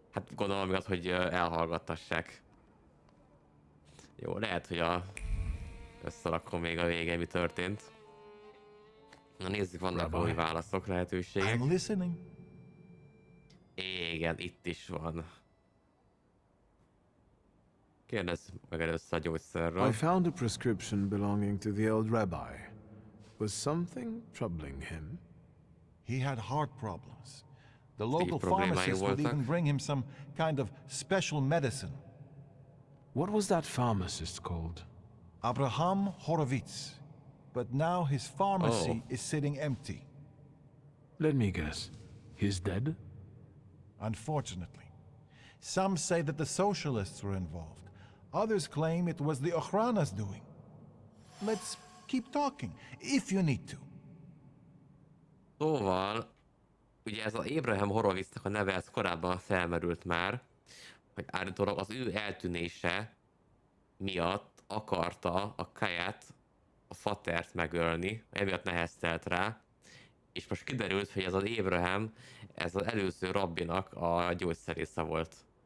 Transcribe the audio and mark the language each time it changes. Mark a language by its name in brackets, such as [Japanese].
[Hungarian] Hát gondolom miatt, hogy elhallgattassák. Jó, lehet, hogy összerakom még a végén, mi történt. Na nézzük, vannak új válaszok, lehetőségek. [English] I'm listening. [Hungarian] Igen, itt is van. Kérdezz meg először a gyógyszerről. [English] I found a prescription belonging to the old rabbi. Was something troubling him? He had heart problems. The local pharmacist would even bring him some kind of special medicine. What was that pharmacist called? Abraham Horowitz. But now his pharmacy is sitting empty. Let me guess. He's dead? Unfortunately. Some say that the socialists were involved. Others claim it was the Ochrana's doing. Let's keep talking, if you need to. [Hungarian] Szóval, ugye ez az Abraham Horowitznak a neve, ez korábban felmerült már, hogy állítólag az ő eltűnése miatt akarta a Kaját, a fatert megölni, emiatt neheztelt rá, és most kiderült, hogy ez az Abraham, ez az előző rabbinak a gyógyszerésze volt.